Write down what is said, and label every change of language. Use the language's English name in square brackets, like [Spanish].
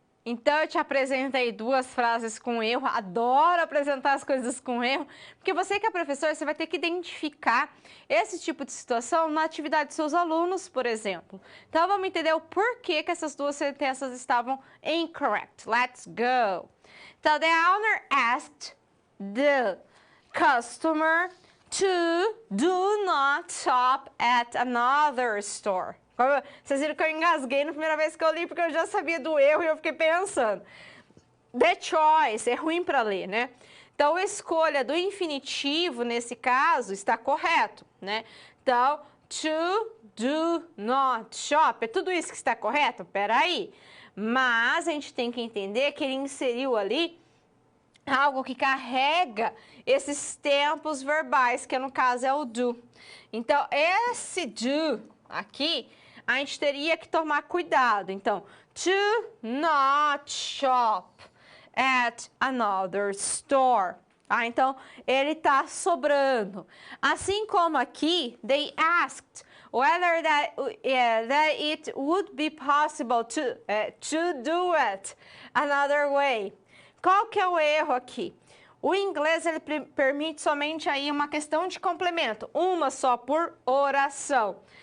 [Portuguese] Então, eu te apresentei duas frases com erro. Adoro apresentar as coisas com erro, porque você que é professor, você vai ter que identificar esse tipo de situação na atividade dos seus alunos, por exemplo. Então, vamos entender o porquê que essas duas sentenças estavam incorrect. [English] Let's go. [Portuguese] Então, [English] the owner asked the customer to do not shop at another store. [Portuguese] Vocês viram que eu engasguei na primeira vez que eu li, porque eu já sabia do erro e eu fiquei pensando. [English] The choice, [Portuguese] é ruim para ler, né? Então, a escolha do infinitivo, nesse caso, está correto, né? Então, [English] to do not shop, [Portuguese] é tudo isso que está correto? Peraí. Mas a gente tem que entender que ele inseriu ali algo que carrega esses tempos verbais, que no caso é o do. Então, esse do aqui, a gente teria que tomar cuidado. Então, [English] to not shop at another store. [Portuguese] Então, ele está sobrando. Assim como aqui, [English] they asked whether that it would be possible to do it another way. [Portuguese] Qual que é o erro aqui? O inglês ele permite somente aí uma questão de complemento, uma só por oração.